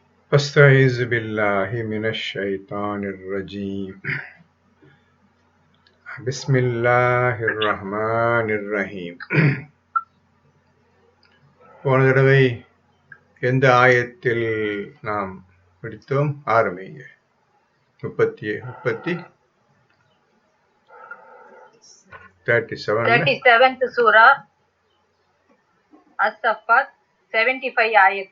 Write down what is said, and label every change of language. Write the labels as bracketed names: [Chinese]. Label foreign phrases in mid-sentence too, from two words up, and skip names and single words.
[Arabic] أستعيذ بالله من الشيطان الرجيم بسم الله الرحمن الرحيم. [Tamil] போன தடவை எந்த ஆயத்தில் நாம் படித்தோம்? ஆரம்பிங்க. 37th சூரா அஸ்-சஃபாத் 75 ஆயத்து.